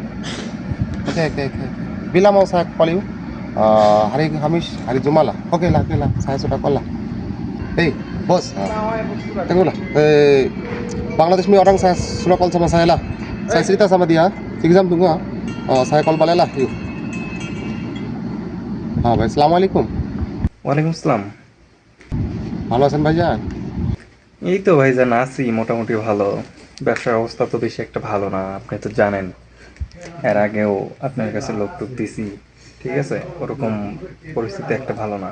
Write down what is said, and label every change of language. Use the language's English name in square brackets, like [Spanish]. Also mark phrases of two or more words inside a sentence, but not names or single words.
[Malay] Oke. Bila mau saya [English] call you? [Malay] Hari Kamis, hari Jumat lah. Oke lah. Saya sudah call lah. Hey, bos. Tunggulah. Bangladesh में orang saya sudah call sama saya lah. Saya cerita sama dia. 3 jam tunggu. saya call balik lah. Yuk. [Arabic] ভাই السلام عليكم. وعليكم السلام. [Bangla] ভালো আছেন ভাইজান? এই তো ভাইজান আছি মোটামুটি ভালো। ব্যবসার অবস্থা তো বেশি একটা ভালো না, আপনি তো জানেন। এর আগেও আপনার কাছে লোক টুক দিছি, ঠিক আছে, ওরকম পরিস্থিতি একটা ভালো না।